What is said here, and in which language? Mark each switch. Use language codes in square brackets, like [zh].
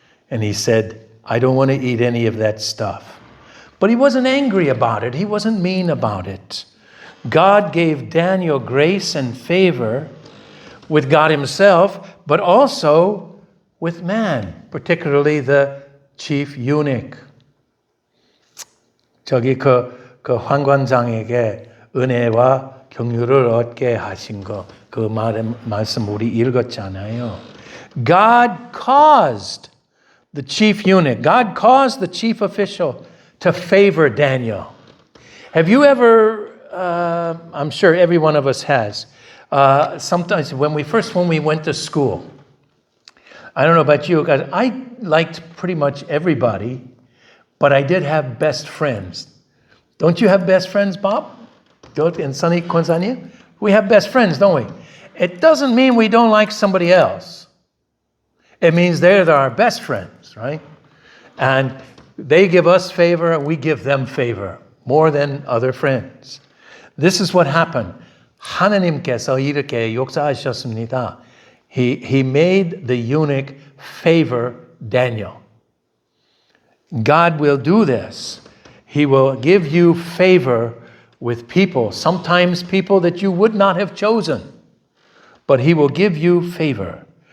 [en] And he said, I don't want to eat any of that stuff. But he wasn't angry about it. He wasn't mean about it. God gave Daniel grace and favor with God himself, but also with man, particularly the chief eunuch. [ko] 저기 그 환관장에게 은혜와 경륜을 얻게 하신 그 말씀 우리 읽었잖아요. [en] God caused the chief eunuch, God caused the chief official to favor Daniel. Have you ever, I'm sure every one of us has, sometimes when we went to school, I don't know about you, guys, I liked pretty much everybody, but I did have best friends. Don't you have best friends, Bob? And Sunny Konzani? We have best friends, don't we? It doesn't mean we don't like somebody else. It means they're our best friends, right? And they give us favor and we give them favor more than other friends. This is what happened. [ko] 하나님께서 이렇게 역사하셨습니다. [en] He made the eunuch favor Daniel. God will do this. He will give you favor with people, sometimes people that you would not have chosen, but he will give you favor.